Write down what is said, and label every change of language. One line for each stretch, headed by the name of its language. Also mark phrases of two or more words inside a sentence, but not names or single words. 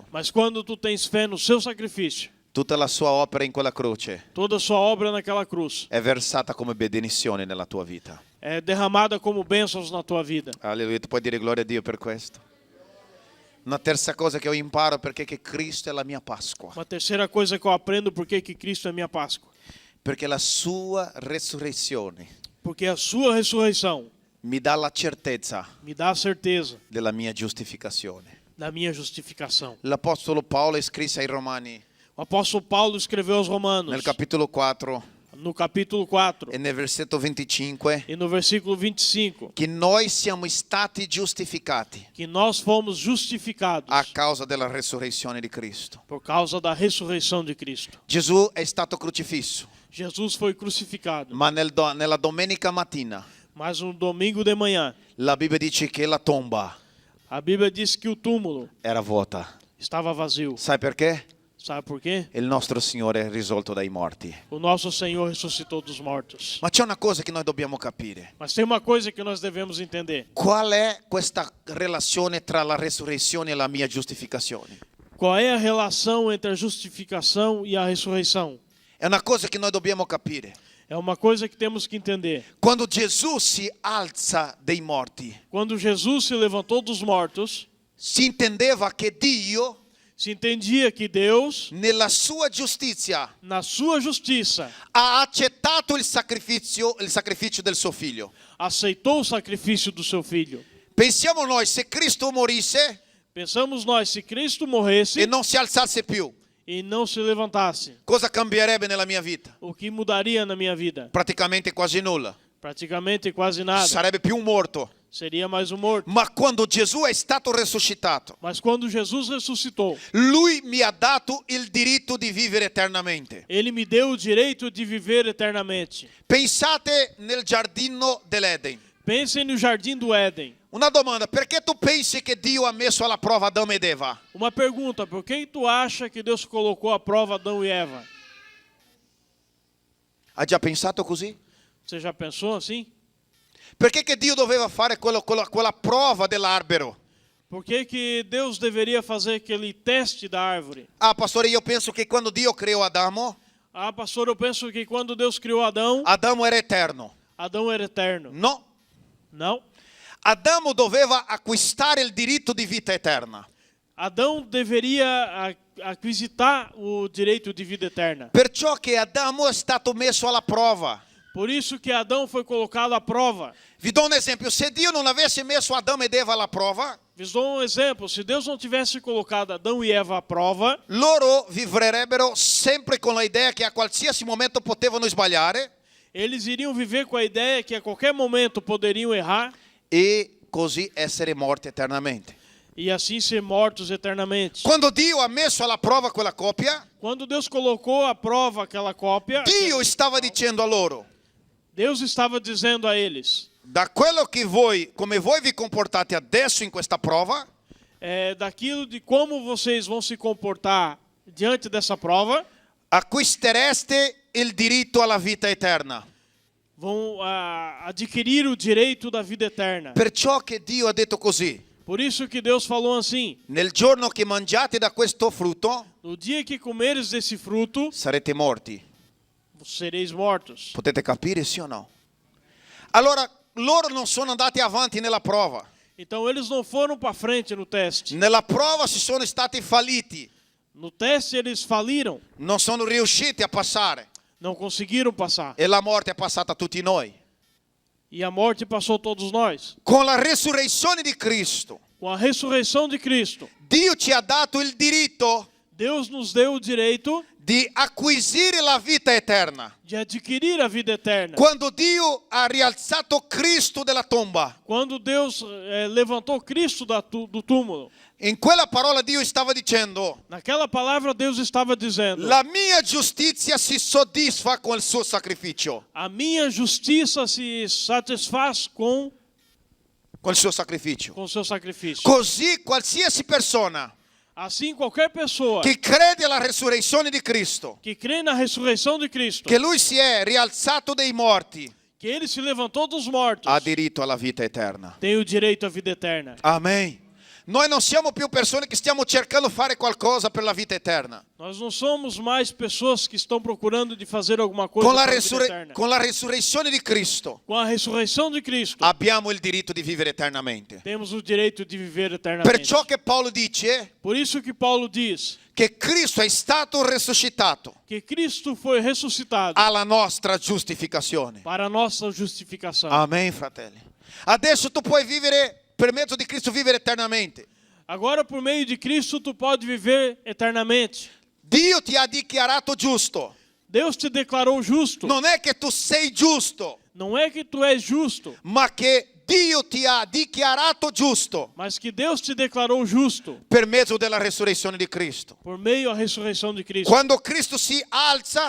Portuguese: Mas quando tu tens fé no seu sacrifício,
Italian: tutta la sua opera in quella croce
Portuguese: toda a sua obra naquela cruz
Italian: è versata come benedizione nella tua vita.
Portuguese: é derramada como bênçãos na tua vida.
Italian: Alleluia, tu puoi dire gloria a Dio per questo. Una terza cosa che ho imparato perché che Cristo è la mia Pasqua.
Portuguese: Uma terceira coisa que eu aprendo porque que Cristo é minha Páscoa.
Italian: Perché la sua resurrezione
Portuguese: Porque a sua ressurreição
Italian: mi dà la certezza
Portuguese: me dá a certeza
Italian: della mia giustificazione.
Portuguese: da minha justificação.
Italian: L'Apostolo Paolo scrisse ai Romani
Portuguese: O apóstolo Paulo escreveu aos
Italian: nel
Portuguese: Romanos,
Italian: capitolo 4
Portuguese: no capítulo 4
Italian: e nel versetto 25
Portuguese: e no versículo 25,
Italian: che noi siamo stati giustificati
Portuguese: que nós fomos justificados
Italian: a causa della resurrezione di Cristo.
Portuguese: por causa da ressurreição de Cristo.
Italian: Gesù è stato crocifisso,
Portuguese: Jesus foi crucificado,
Italian: ma nella domenica mattina
Portuguese: mas no domingo de manhã,
Italian: la Bibbia dice che la tomba
Portuguese: a Bíblia diz que o túmulo
Italian: era vuota.
Portuguese: estava vazio.
Italian: Sai perché?
Portuguese: Sabe por quê?
Italian: Il nostro Signore è risorto dai morti.
Portuguese: O nosso Senhor ressuscitou dos mortos.
Italian: Ma c'è una cosa che noi dobbiamo capire.
Portuguese: Mas tem uma coisa que nós devemos entender.
Italian: Qual è questa relazione tra la resurrezione e la mia giustificazione?
Portuguese: Qual é a relação entre a justificação e a ressurreição?
Italian: È una cosa che noi dobbiamo capire.
Portuguese: É uma coisa que temos que entender.
Italian: Quando Gesù si alza dai morti,
Portuguese: Quando Jesus se levantou dos mortos,
Italian: si intendeva che Dio,
Portuguese: se entendia que Deus,
Italian: nella sua giustizia,
Portuguese: na sua justiça,
Italian: ha accettato il sacrificio del suo figlio.
Portuguese: aceitou o sacrifício do seu filho.
Italian: Pensiamo noi, se Cristo morisse
Portuguese: Pensamos nós, se Cristo morresse
Italian: e non si alzasse più,
Portuguese: e não se levantasse,
Italian: cosa cambierebbe nella mia vita?
Portuguese: o que mudaria na minha vida?
Italian: Praticamente quasi nulla.
Portuguese: Praticamente quase nada.
Italian: Sarebbe più un morto.
Portuguese: Seria mais um morto.
Italian: Ma quando Gesù è stato risuscitato,
Portuguese: Mas quando Jesus ressuscitou,
Italian: Lui mi ha dato il diritto di vivere eternamente.
Portuguese: Ele me deu o direito de viver eternamente.
Italian: Pensate nel giardino dell'Eden.
Portuguese: Pensem no jardim do Éden.
Italian: Una domanda, perché tu pensi che Dio ha messo alla prova Adamo ed Eva?
Portuguese: Uma pergunta, por que tu acha que Deus colocou à prova Adão e Eva?
Italian: Hai già pensato così?
Portuguese: Você já pensou assim?
Italian: Perché che Dio doveva fare quella prova dell'albero?
Portuguese: Por que que Deus deveria fazer aquele teste da árvore?
Italian: Ah, pastore, io penso che quando Dio creò Adamo,
Portuguese: Ah, pastor, eu penso que quando Deus criou Adão,
Italian: Adamo era eterno.
Portuguese: Adão era eterno.
Italian: No,
Portuguese: Não.
Italian: Adamo doveva acquistare il diritto di vita eterna.
Portuguese: Adão deveria aquisitar o direito de vida eterna.
Italian: Perciò che Adamo è stato messo alla prova.
Portuguese: Por isso que Adão foi colocado à prova.
Italian: Vi do un esempio, se Dio non avesse messo Adamo ed Eva alla prova,
Portuguese: Vos dou um exemplo. Se Deus não tivesse colocado Adão e Eva à prova,
Italian: loro vivrebbero sempre con l'idea che a qualsiasi momento potevano sbagliare
Portuguese: eles iriam viver com a ideia que a qualquer momento poderiam errar
Italian: e così essere morti eternamente.
Portuguese: e assim ser mortos eternamente.
Italian: Quando Dio ha messo alla prova quella coppia,
Portuguese: Quando Deus colocou à prova aquela cópia,
Italian: Dio stava dicendo a loro,
Portuguese: Deus estava dizendo a eles,
Italian: da quello che voi, come voi vi comportate adesso in questa prova,
Portuguese: daquilo de como vocês vão se comportar diante dessa prova,
Italian: acquistereste il diritto alla vita eterna.
Portuguese: vão adquirir o direito da vida eterna.
Italian: Perciò che Dio ha detto così,
Portuguese: Por isso que Deus falou assim:
Italian: nel giorno che mangiate da questo frutto,
Portuguese: no dia que comeres desse fruto,
Italian: sarete morti.
Portuguese: sereis mortos.
Italian: Potete capire, sì o no? Allora, loro non sono andati avanti nella prova.
Portuguese: Então eles não foram para frente no teste.
Italian: Nella prova si sono stati falliti,
Portuguese: No teste eles faliram,
Italian: non sono riusciti a passare
Portuguese: não conseguiram passar.
Italian: e la morte è passata a tutti noi.
Portuguese: E a morte passou todos nós.
Italian: Con la resurrezione di Cristo,
Portuguese: Com a ressurreição de Cristo,
Italian: Dio ci ha dato il diritto
Portuguese: Deus nos deu o direito
Italian: di acquisire la vita eterna.
Portuguese: de adquirir a vida eterna.
Italian: Quando Dio ha rialzato Cristo dalla tomba,
Portuguese: Quando Deus levantou Cristo do túmulo,
Italian: in quella parola Dio stava dicendo,
Portuguese: naquela palavra Deus estava dizendo:
Italian: la mia giustizia si soddisfa con il suo sacrificio.
Portuguese: a minha justiça se satisfaz com
Italian: Con il suo sacrificio.
Portuguese: o seu sacrifício.
Italian: Così qualsiasi persona
Portuguese: Assim, qualquer pessoa
Italian: che crede alla resurrezione di Cristo,
Portuguese: que crê na ressurreição de Cristo,
Italian: che Lui si è rialzato dai morti,
Portuguese: que Ele se levantou dos mortos,
Italian: ha diritto alla vita eterna.
Portuguese: tem o direito à vida eterna. Amen.
Italian: Noi non siamo più persone che stiamo cercando di fare qualcosa per la vita eterna.
Portuguese: Nós não somos mais pessoas que estão procurando de fazer alguma coisa para a vida eterna.
Italian: Con la resurrezione di Cristo
Portuguese: Com a ressurreição de Cristo,
Italian: abbiamo il diritto di vivere eternamente.
Portuguese: temos o direito de viver eternamente.
Italian: Perciò che Paolo dice
Portuguese: Por isso que Paulo diz
Italian: che Cristo è stato risuscitato
Portuguese: que Cristo foi ressuscitado
Italian: alla nostra giustificazione.
Portuguese: para a nossa justificação.
Italian: Amen, fratelli. Adesso tu puoi vivere, per mezzo di Cristo, vivere eternamente.
Portuguese: Agora, por meio de Cristo, tu pode viver eternamente.
Italian: Dio ti ha dichiarato giusto.
Portuguese: Deus te declarou justo.
Italian: Non è che tu sei giusto,
Portuguese: Não é que tu és justo,
Italian: ma che Dio ti ha dichiarato giusto
Portuguese: mas que Deus te declarou justo
Italian: per mezzo della resurrezione di Cristo.
Portuguese: por meio da ressurreição de Cristo.
Italian: Quando Cristo si alza,